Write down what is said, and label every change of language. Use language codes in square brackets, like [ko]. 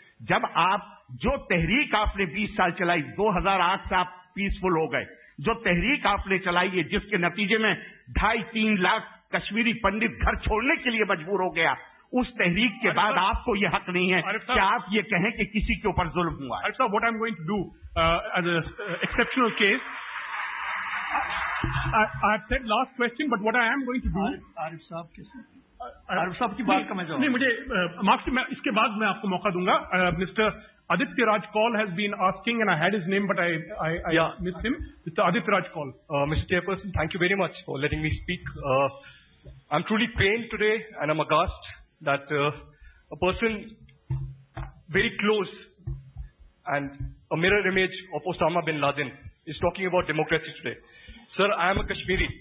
[ur] جب آپ جو تحریک آپ نے 20 سال چلائی، 2008 سے آپ پیسفل ہو گئے، جو تحریک آپ نے چلائی ہے جس کے نتیجے میں 2.5-3 لاکھ کشمیری پنڈت گھر چھوڑنے کے لیے مجبور ہو گیا، اس تحریک کے بعد آپ کو یہ حق نہیں ہے کہ آپ یہ کہیں کہ کسی کے اوپر ظلم ہوا. [en] What I'm going to do as an exceptional case, I have said last question, but what I am going to do. [ur] عارف صاحب کی بات کا میں جواب نہیں، مجھے معاف کیجیے، میں اس کے بعد میں آپ کو موقع دوں گا. [en] Mister Aditya Raj Kaul has been asking, and I had his name, but I missed him. Mr. Aditya Raj Kaul. Mr. Chairperson, thank you very much for letting me speak. I'm truly pained today, and I'm aghast that a person very close and a mirror image of Osama bin Laden is talking about democracy today. Sir, I am a Kashmiri.